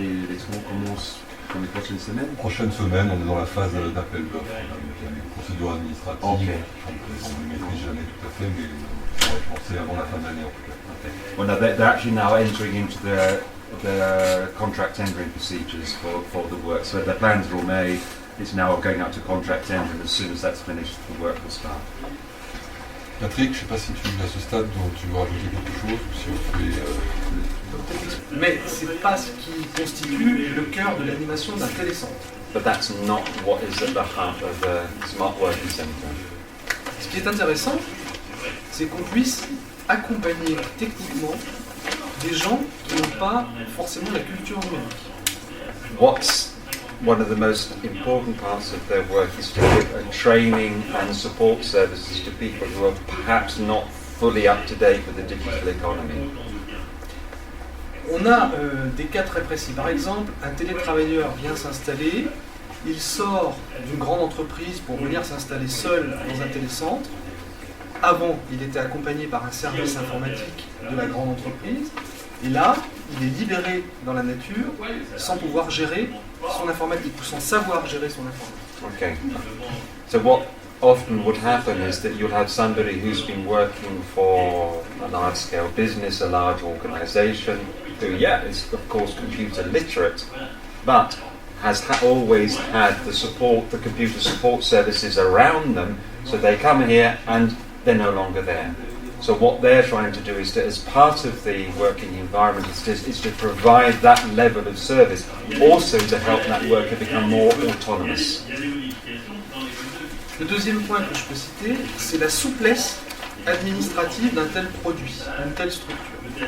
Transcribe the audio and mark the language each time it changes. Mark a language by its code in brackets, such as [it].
[fr] Les travaux commencent dans les prochaines semaines. Prochaine semaine, on est dans la phase d'appel d'offres. Il y a des procédures administratives. [en] Okay. [fr] On ne maîtrise jamais tout à fait, mais je pensais avant la fin de l'année en tout cas. [en] Okay. Well, no, they're actually now entering into the contract tendering procedures for the work. So the plans are all made. It's now going out to contract tender, and as soon as that's finished, the work will start. [fr] Patrick, je ne sais pas si à ce stade tu veux rajouter quelque chose ou si on fait. Mais c'est pas ce qui constitue le cœur de l'animation d'un télécentre. [en] But that's not what is at the heart of the Smart Working Centre. [fr] Ce qui est intéressant, c'est qu'on puisse accompagner techniquement des gens qui n'ont pas forcément la culture numérique. [en] What's one of the most important parts of their work is to give a training and support services to people who are perhaps not fully up to date with the digital economy. [fr] On a des cas très précis. Par exemple, un télétravailleur vient s'installer, il sort d'une grande entreprise pour venir s'installer seul dans un télécentre. Avant, il était accompagné par un service informatique de la grande entreprise. Et là, il est libéré dans la nature sans pouvoir gérer son informatique, ou sans savoir gérer son informatique. [en] Okay. So what often would happen is that you'll have somebody who's been working for a large-scale business, a large organization, who, is of course computer literate, but always had the computer support services around them, so they come here and they're no longer there. So what they're trying to do is to, as part of the working environment, is to provide that level of service, also to help that worker become more autonomous. [fr] Le deuxième point que je peux citer, c'est la souplesse administrative d'un tel produit, d'une telle structure.